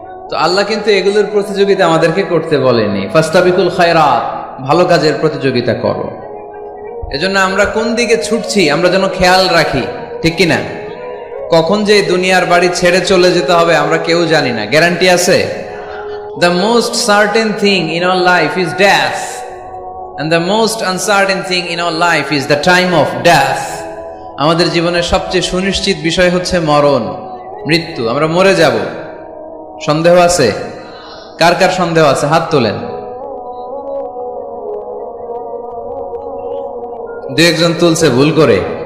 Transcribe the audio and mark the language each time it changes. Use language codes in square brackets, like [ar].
[bn] তো আল্লাহ কিন্তু এগুলোর প্রতিযোগিতা আমাদেরকে করতে বলেনি। [ar] ফাস্তাবিকুল খায়রাত, [bn] ভালো কাজের প্রতিযোগিতা করো। এজন্য আমরা কোন দিকে ছুটছি আমরা যেন খেয়াল রাখি, ঠিক কিনা? কখন যে দুনিয়ার বাড়ি ছেড়ে চলে যেতে হবে আমরা কেউ জানি না। গ্যারান্টি আছে? [en] The most certain thing in our life is death, and the most uncertain thing in our life is the time of death. [bn] আমাদের জীবনের সবচেয়ে সুনিশ্চিত বিষয় হচ্ছে মরণ, মৃত্যু। আমরা মরে যাব। সন্দেহ আছে? কার কার সন্দেহ আছে? হাত তোলেন। 2-1 তুলছে ভুল করে।